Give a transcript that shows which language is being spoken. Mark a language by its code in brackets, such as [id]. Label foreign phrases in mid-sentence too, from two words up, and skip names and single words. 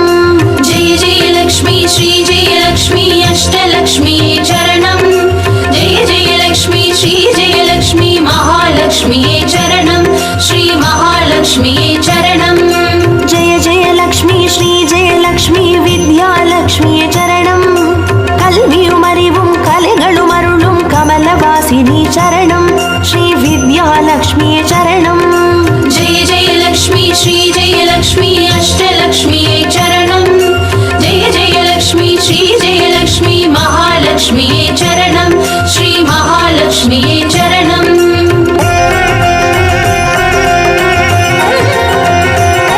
[sa] जय जयलक्ष्मी श्री जयलक्ष्मी अष्टलक्ष्मीये चरणं जय जयलक्ष्मी श्री जयलक्ष्मी महालक्ष्मीये चरणं श्री महालक्ष्मीये चरणं जय जयलक्ष्मी श्री जयलक्ष्मी विद्यालक्ष्मिये चरणं [ta] கல்வியும் அறிவும் கலைகளும் அருளும் கமலவாசினி சரணம் ஸ்ரீ வித்யாலக்ஷ்மியே சரணம் [sa] जय जयलक्ष्मी श्री जयलक्ष्मी अष्टलक्ष्मीये चरणं जय जयलक्ष्मी श्री जयलक्ष्मी महालक्ष्मीये चरणं श्री महालक्ष्मीये चरणं